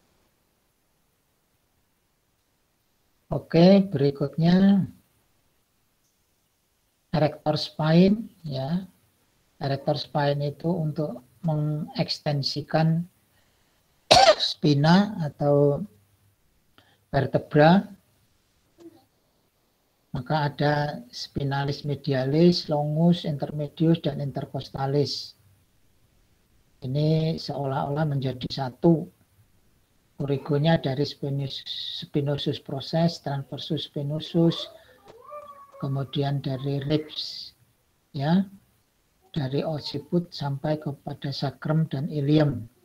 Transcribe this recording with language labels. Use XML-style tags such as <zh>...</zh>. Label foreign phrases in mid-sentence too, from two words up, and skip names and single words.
<id>Oke, berikutnya</id> <en>erector spine,</en> <id>ya.</id> <en>Erector spine</en> <id>itu untuk mengekstensikan spina atau vertebra. Maka ada</id> <la>spinalis medialis, longus, intermedius,</la> <id>dan intercostalis. Ini seolah-olah menjadi satu. Origonya dari spinosus proses,</id> <la>transversus spinosus,</la> <id>kemudian dari ribs, ya, dari occiput sampai kepada sacrum dan ilium.</id>